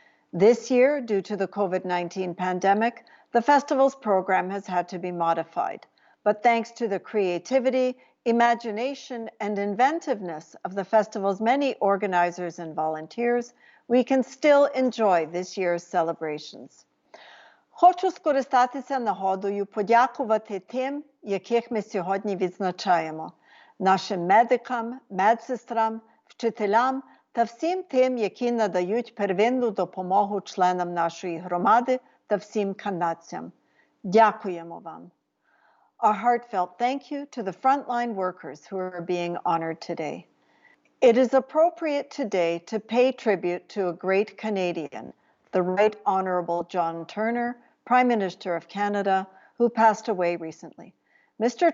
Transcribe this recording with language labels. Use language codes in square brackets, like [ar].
[en] This year, due to the COVID-19 pandemic, the festival's program has had to be modified. But thanks to the creativity, imagination, and inventiveness of the festival's many organizers and volunteers, we can still enjoy this year's celebrations. [uk] Хочу скористатися нагодою подякувати тим, яких ми сьогодні відзначаємо. Нашим медикам, медсестрам, вчителям та всім тим, які надають первинну допомогу членам нашої громади та всім канадцям. Дякуємо вам. [en] A heartfelt thank you to the frontline workers who are being honored today. It is appropriate today to pay tribute to a great Canadian, the Right Honourable John Turner, Prime Minister of Canada, who passed away recently. Mr.